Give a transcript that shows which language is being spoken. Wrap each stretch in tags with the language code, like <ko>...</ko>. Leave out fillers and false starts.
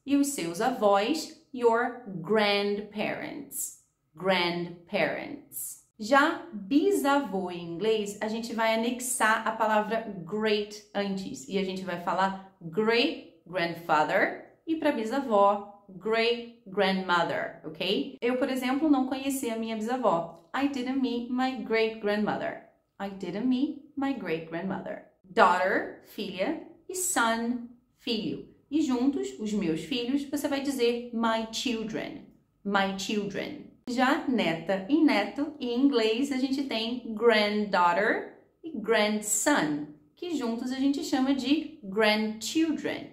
<pt>E os seus avós,</pt> <en>your grandparents, grandparents.</en> <pt>Já bisavô em inglês, a gente vai anexar a palavra great antes. E a gente vai falar</pt> <en>great grandfather</en> <pt>e para bisavó,</pt> <en>great grandmother,</en> <pt>ok? Eu, por exemplo, não conhecia a minha bisavó.</pt> <en>I didn't meet my great-grandmother. I didn't meet my great-grandmother.</en> <pt>Daughter, filha, e son, filho. E juntos, os meus filhos, você vai dizer</pt> <en>my children, my children.</en> <pt>Já neta e neto, em inglês a gente tem granddaughter e grandson, que juntos a gente chama de grandchildren.</pt>